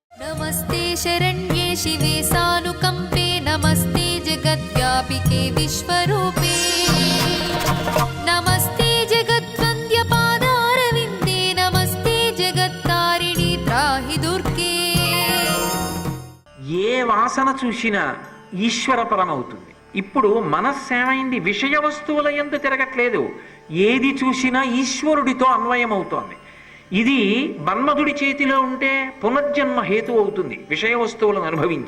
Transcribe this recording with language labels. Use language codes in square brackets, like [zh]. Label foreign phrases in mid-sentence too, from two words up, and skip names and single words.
[sa] नमस्ते शरण्ये शिवे सानुकंपे नमस्ते जगद्व्यापिके विश्वरूपे नमस्ते जगद्वन्द्य पादारविन्दे नमस्ते जगत्तारिणी त्राहि दुर्गे। [te] ఏ వాసన చూసినా ఈశ్వరపరమవుతుంది. ఇప్పుడు మనస్సేమైంది? విషయ వస్తువుల యందు తిరగట్లేదు. ఏది చూసినా ఈశ్వరుడితో అన్వయమవుతోంది. ఇది మన్మధుడి చేతిలో ఉంటే పునర్జన్మ హేతు అవుతుంది విషయ వస్తువులను అనుభవించి.